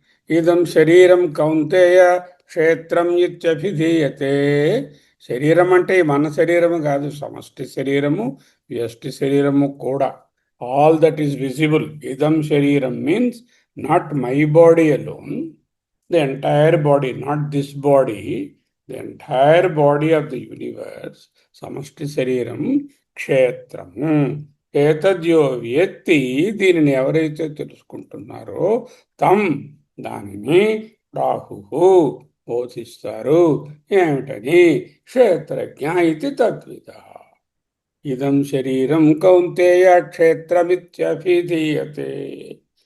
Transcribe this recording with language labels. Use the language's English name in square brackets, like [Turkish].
[Sanskrit] ఇదం శరీరం కౌంతేయ క్షేత్రం ఇత్యభిధీయతే. [Telugu] శరీరం అంటే మన శరీరము కాదు, సమష్టి శరీరము, వ్యష్టి శరీరము కూడా. [English] All that is visible. [Sanskrit] ఇదం శరీరం [English] means not my body alone, the entire body, not this body, the entire body of the universe, [Telugu] సమష్టి శరీరం క్షేత్రము. [Sanskrit] ఏతద్యో వ్యక్తి, [Telugu] దీనిని ఎవరైతే తెలుసుకుంటున్నారో, తం, దానిని రాహు బోధిస్తారు. ఏమిటని? [Sanskrit] క్షేత్రజ్ఞ ఇది తద్విద. ఇదం శరీరం కౌంతేయ క్షేత్రమిత్యభిధీయతే.